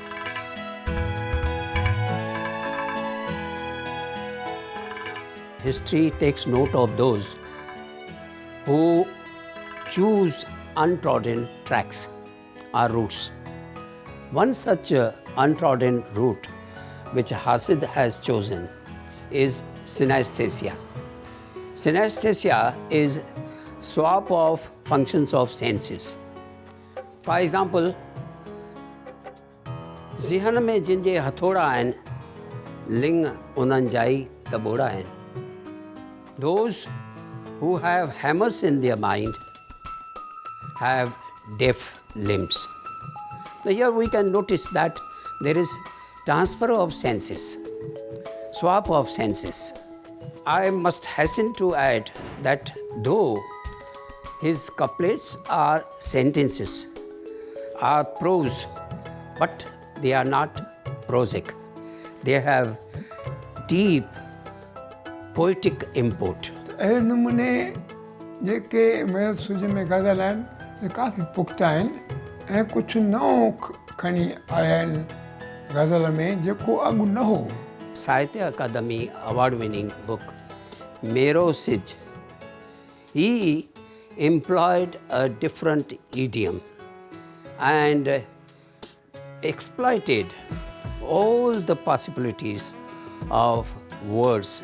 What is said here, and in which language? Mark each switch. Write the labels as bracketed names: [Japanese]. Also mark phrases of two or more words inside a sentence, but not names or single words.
[English] History takes note of those who choose untrodden tracks or routes. One such untrodden route which Hasid has chosen is synesthesia. Synesthesia is swap of functions of senses. For example, [Sindhi] ज़हन में जिन जे हथोड़ा आहिनि, लिंग उन्हनि जा ई तबोड़ा आहिनि. [English] Those who have hammers in their mind have deaf limbs. Now here we can notice that there is transfer of senses, swap of senses. I must hasten to add that though his couplets are sentences, are prose, but they are not prosic. They have deep poetic import. [Sindhi] अहिड़े नमूने जेके मेरे सूझ में गज़ल आहिनि से काफ़ी पुख़्ता आहिनि ऐं कुझु नओं खणी आया आहिनि गज़ल में जेको अॻु न हो. [English] Sahitya Akademi award-winning book, Mero Sij, he employed a different idiom and exploited all the possibilities of words.